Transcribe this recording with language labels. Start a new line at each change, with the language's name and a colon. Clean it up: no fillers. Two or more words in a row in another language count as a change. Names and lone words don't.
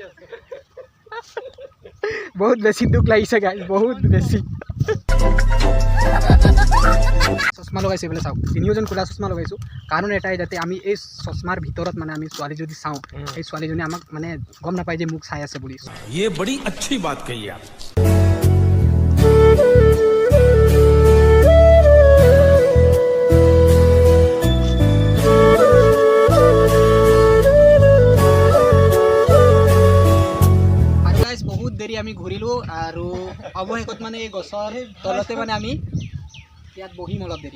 Assamese: বহুত বেছি দুখ লাগিছে গাইজ, বহুত বেছি। চশমা লগাইছোঁ এইফালে চাওক, তিনিওজন ক'লা চশমা লগাইছোঁ। কাৰণ এটাই, যাতে আমি এই চশমাৰ ভিতৰত মানে আমি ছোৱালী যদি চাওঁ, সেই ছোৱালীজনী আমাক মানে গম নাপায় যে মোক চাই আছে বুলি।
Hindi: ये बड़ी अच्छी बात कही आप।
Assamese: বহুত দেৰি আমি ঘূৰিলোঁ আৰু অৱশেষত মানে এই গছৰ তলতে মানে আমি ইয়াত বহিম অলপ দেৰি।